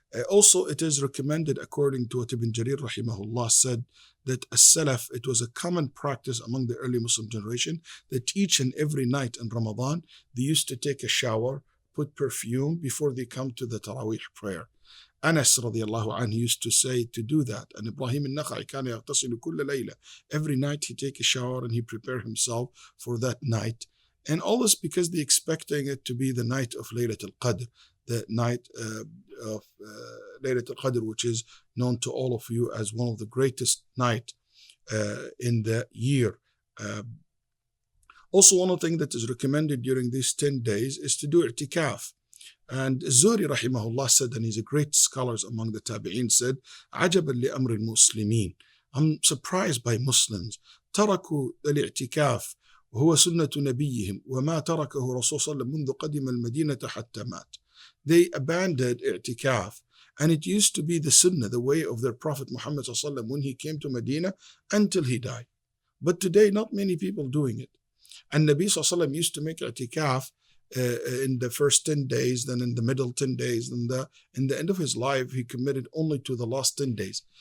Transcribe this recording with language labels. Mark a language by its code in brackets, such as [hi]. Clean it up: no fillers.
[en] Also, it is recommended, according to what Ibn Jarir rahimahullah said, that as-salaf, it was a common practice among the early Muslim generation that each and every night in Ramadan, they used to take a shower, put perfume before they come to the Taraweeh prayer. Anas radiallahu anhu used to say to do that. [ar] And Ibrahim al-Nakha'i كان يغتسل كل ليلة. [en] Every night he take a shower and he prepare himself for that night. And all this because they expecting it to be the night of Laylat al-Qadr, the night of Laylat al-Qadr, which is known to all of you as one of the greatest night in the year. Also, one of the things that is recommended during these 10 days is to do i'tikaf. And Zuhri rahimahullah said, and he's a great scholar among the tabi'in, said, [ar] عجبا لأمر المسلمين. [en] I'm surprised by Muslims. [ar] تركوا الاعتكاف وهو سنة نبيهم وما تركه رسول صلى الله عليه وسلم منذ قدم المدينة حتى مات. [en] They abandoned i'tikaf, and it used to be the sunnah, the way of their Prophet Muhammad sallallahu alaihi wasallam when he came to Medina until he died. But today, not many people doing it. And Nabi sallallahu alaihi wasallam used to make i'tikaf in the first 10 days, then in the middle 10 days, then in the end of his life, he committed only to the last 10 days.